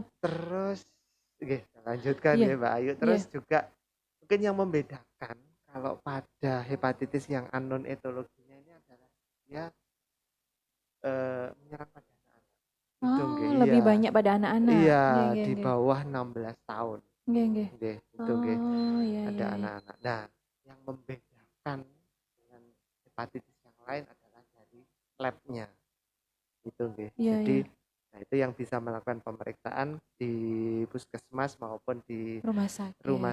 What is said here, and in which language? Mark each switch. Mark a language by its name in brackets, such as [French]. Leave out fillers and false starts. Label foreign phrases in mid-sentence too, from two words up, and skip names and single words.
[Indonesian] Terus, oke, lanjutkan Iya ya Mbak Ayu. iya. Terus juga mungkin yang membedakan kalau pada hepatitis yang anon etologinya ini adalah dia menyerang pada anak-anak. Itu nggih, Oh lebih iya. banyak pada anak-anak. Iya, [Javanese] Nggih nggih [Indonesian] di nggih. bawah 16 tahun. [Javanese] Nggih nggih. Nggih, [Indonesian] itu nggih. Oh iya Ada iya iya. anak-anak. Nah, yang membedakan dengan hepatitis yang lain adalah dari labnya. Itu nggih. Iya Jadi, iya. nah itu yang bisa melakukan pemeriksaan di puskesmas maupun di Rumah rumah